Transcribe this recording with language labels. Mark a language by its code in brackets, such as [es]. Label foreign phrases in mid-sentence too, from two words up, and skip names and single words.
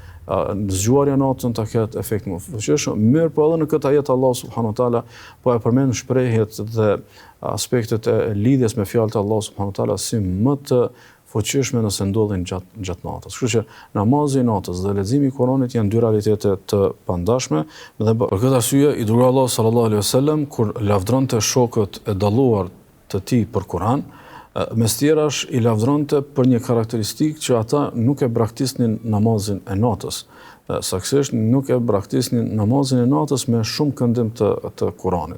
[sq] zgjuarja natën ta ketë efekt më fuqishëm. Mirë, po edhe në këtë ajet Allah [ar] subhanahu wa taala [sq] po e përmend shprehjet dhe aspektet e lidhjes me fjalët e Allah [ar] subhanahu wa taala [sq] si më të fuqishme nëse ndodhin gjatë natës. Kështu që namazi i natës dhe leximi i Kuranit janë dy realitete të pandashme dhe për këtë arsye i dërguar Allah [ar] sallallahu alaihi wasallam [sq] kur lavdronte shokët e dalluar të tij për Kur'an, mes tjerash i lavdronte për një karakteristikë që ata nuk e braktisnin namazin e natës. Saktësisht nuk e braktisnin namazin e natës me shumë këndim të Kuranit.